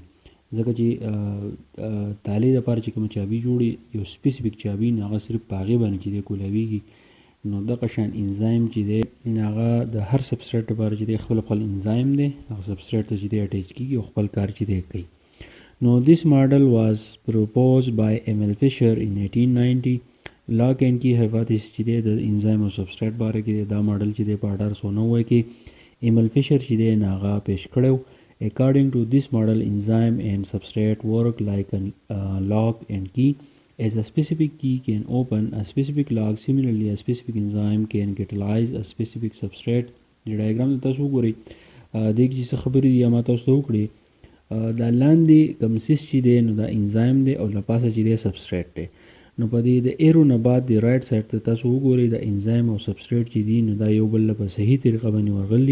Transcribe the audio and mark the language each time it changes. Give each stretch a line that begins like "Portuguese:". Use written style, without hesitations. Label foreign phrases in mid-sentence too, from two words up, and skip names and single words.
Pashto: ځکه چې تالې دپاره چې کومه چابي جوړي یو سپیسیفیک چابي نو هغه صرف په هغې باندې چې دی ګولاویږي. نو دغه شان انزایم چې دی هغه د هر سبسټریټ لپاره چې دی خپل خپل انزایم دی، هغه سبسټریټ ته چې دی اټیچ کیږي او خپل کار چې دی کوي.
English: نو this model was proposed by Emil Fischer in 1890. lock and key hypothesis
Pashto: چې دی د انزایم او سبسټریټ باره کې دا ماډل چې دی په 1890 کې ایمل فیشر چې دی هغه پیش کړی.
English: According to this model, enzyme and substrate work like a lock and key. As a specific key can open a specific lock, similarly a specific enzyme can catalyze a specific substrate.
Pashto: د ډایګرام ته تاسو وګورئ، دې کې چې خبرې دي ما تاسو ته وکړې. دا لاندې کوم سیس چې دی نو دا انزایم دی او له پاسه چې دی سبسټریټ دی. نو په دې د ایرو نه بعد د
English: right side
Pashto: ته تاسو وګورئ د انزایم او سبسټریټ چې دی نو دا یو بل له په صحیح طریقه باندې ورغلي.